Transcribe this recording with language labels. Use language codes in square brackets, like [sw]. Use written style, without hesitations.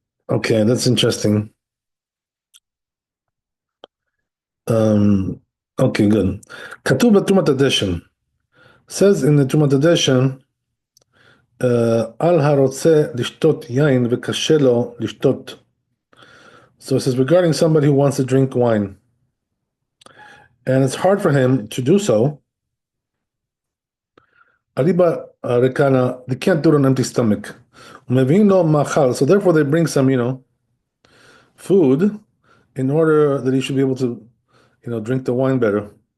[en] Okay, that's interesting. Um, okay, good. Katuba Tumat Addition says in the Tumat Addition. [he] על הרוצה לשתות יין וקשה לו לשתות. [en] So it says regarding somebody who wants to drink wine, and it's hard for him to do so. Ariba rekana, they can't do it on an empty stomach. Umevino machal, so therefore they bring some, food in order that he should be able to, drink the wine better.